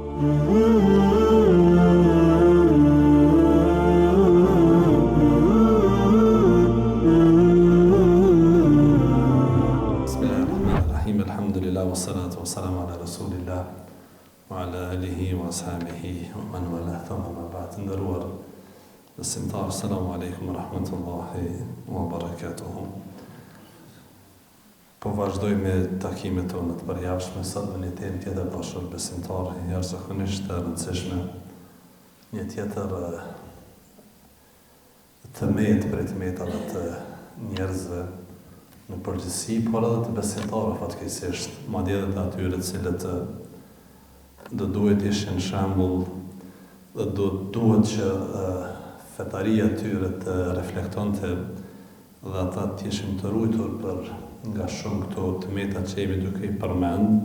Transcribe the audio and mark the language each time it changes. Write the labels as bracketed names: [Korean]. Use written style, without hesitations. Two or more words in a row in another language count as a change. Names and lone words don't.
[Arabic] بسم الله الرحمن الرحيم. الحمد لله والصلاة والسلام على رسول الله وعلى آله وأصحابه ومن والاه ثم أما بعد. [Albanian] Nderuar besimtar, [Arabic] السلام عليكم ورحمة الله وبركاته. [Albanian] Po vazhdoj me takimet tona të përjashme, sot me një temë tjetër dashur besimtar, jashtëzakonisht e rëndësishme, një tjetër tëmet për tëmetave të njerëzve në përgjithësi, por edhe të besimtarëve fatkeqësisht, madje edhe të atyre të cilët do duhet ishin shembull dhe duhet që fetaria e tyre të reflektonte dhe ata të ishin të ruajtur për nga shumë këto tëmeta që jemi duke i përmend.